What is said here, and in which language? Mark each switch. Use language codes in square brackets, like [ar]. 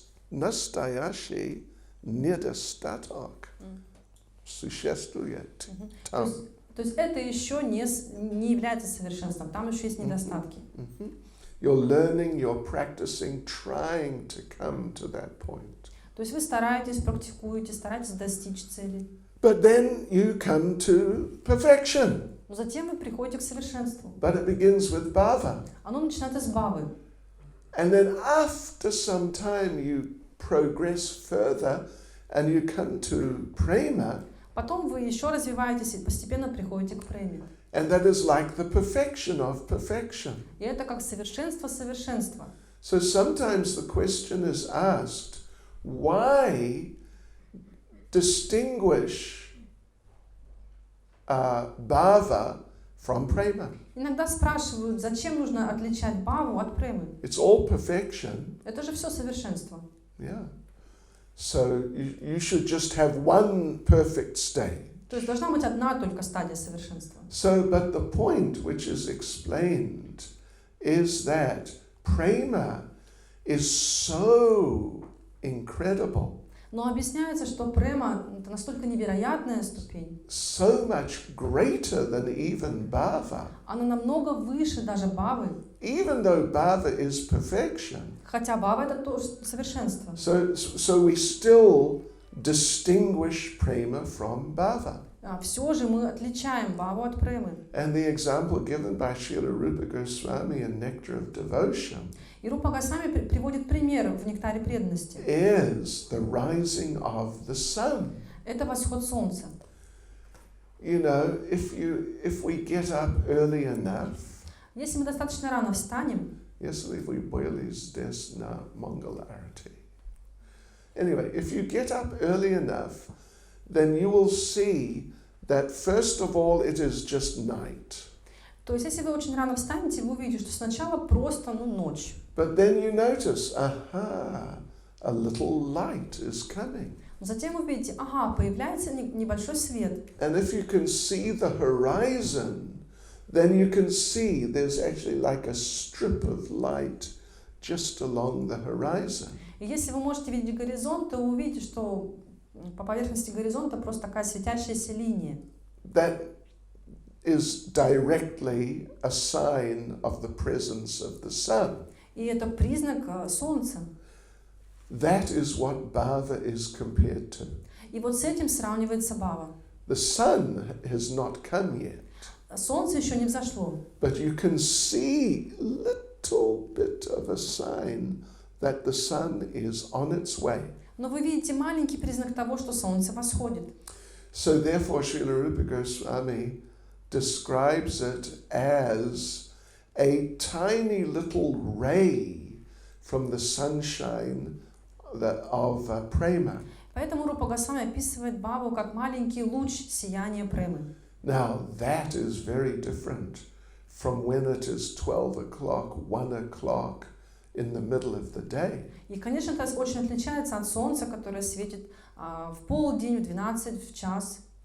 [ru] Настоящий недостаток существует там. То есть это еще не является совершенством, там еще есть недостатки. [en] You're learning, you're practicing, trying to come to that point. [ru] То есть вы стараетесь, практикуете, стараетесь достичь цели. [en] But then you come to perfection. [ru] Но затем вы приходите к совершенству. [en] But it begins with bhava. [ru] Оно начинается с бхавы. [en] And then after some time you progress further and you come to prema. [ru] Потом вы еще развиваетесь и постепенно приходите к преме. [en] And that is like the perfection of perfection. [ru] И это как совершенство совершенства. [en] So sometimes the question is asked, why distinguish bhava from prema? [ru] Иногда спрашивают, зачем нужно отличать бхаву от премы? [en] It's all perfection. [ru] Это же все совершенство. [en] Yeah. So you should just have one perfect state. [ru] То есть должна быть одна только стадия совершенства. [en] So, but the point which is explained is that prema is so incredible, [ru] Но объясняется, что према – это настолько невероятная ступень. [en] so much greater than even bhava. [ru] Она намного выше даже бхавы. [en] Even though bhava is perfection, [ru] Хотя бхава – это тоже совершенство. [en] so we still distinguish prema from bhava. [ru] Все же мы отличаем бхаву от премы. [en] And the example given by Srila Rupa Goswami in Nectar of Devotion [ru] И Рупа Госвами приводит пример в «Нектаре преданности». [en] is the rising of the sun. [ru] Это восход солнца. [en] You know, if we get up early enough, [ru] Если мы достаточно рано встанем, если вы были здесь на Mangala Arati. [en] Anyway, if you get up early enough, then you will see that first of all it is just night. [ru] то есть если вы очень рано встанете, вы увидите, что сначала просто ночь. [en] But then you notice, aha, a little light is coming. [ru] Но затем вы видите, появляется небольшой свет. [en] And if you can see the horizon, then you can see there's actually like a strip of light just along the horizon. [ru] И если вы можете видеть горизонт, то вы увидите, что по поверхности горизонта просто такая светящаяся линия. [en] That is directly a sign of the presence of the sun. [ru] И это признак солнца. [en] That is what bhava is compared to. [ru] И вот с этим сравнивается бхава. [en] The sun has not come yet, [ru] Солнце еще не взошло. [en] but you can see a little bit of a sign that the sun is on its way. [ru] Но вы видите маленький признак того, что солнце восходит. [en] So therefore Srila Rupa Goswami describes it as a tiny little ray from the sunshine of prema. [ru] Поэтому Рупа Госвами описывает бхаву как маленький луч сияния премы. [en] Now that is very different from when it is 12 o'clock, 1 o'clock in the middle of the day. [ru] И, конечно, это очень отличается от солнца, которое светит в полдень, в 12, в час.